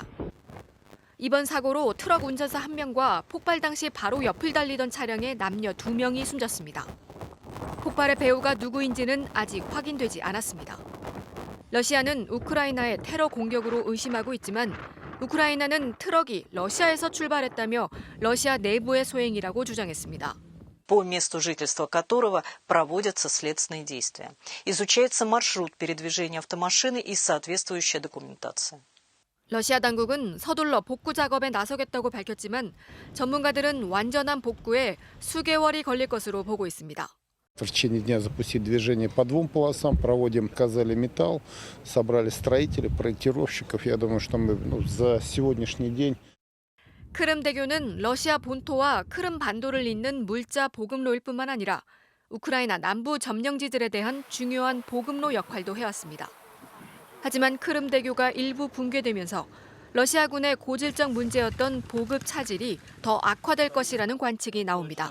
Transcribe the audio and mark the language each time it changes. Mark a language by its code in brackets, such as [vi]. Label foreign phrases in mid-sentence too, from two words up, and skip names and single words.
[ko] 이번 사고로 트럭 운전사 1명과 폭발 당시 바로 옆을 달리던 차량의 남녀 2명이 숨졌습니다. 폭발의 배우가 누구인지는 아직 확인되지 않았습니다. 러시아는 우크라이나의 테러 공격으로 의심하고 있지만 우크라이나는 트럭이 러시아에서 출발했다며 러시아 내부의 소행이라고 주장했습니다. [ru] по месту жительства которого проводятся следственные действия. Изучается маршрут передвижения автомашины и соответствующая документация. [ko] 러시아 당국은 서둘러 복구 작업에 나서겠다고 밝혔지만 전문가들은 완전한 복구에 수개월이 걸릴 것으로 보고 있습니다. [ru] В течение дня запустить движение по 2 полосам, проводим, заказали металл, собрали строителей, проектировщиков. Я думаю, что мы за сегодняшний день. [ko] 크름대교는 러시아 본토와 크름 반도를 잇는 물자 보급로일 뿐만 아니라 우크라이나 남부 점령지들에 대한 중요한 보급로 역할도 해왔습니다. 하지만 크름대교가 일부 붕괴되면서 러시아군의 고질적 문제였던 보급 차질이 더 악화될 것이라는 관측이 나옵니다.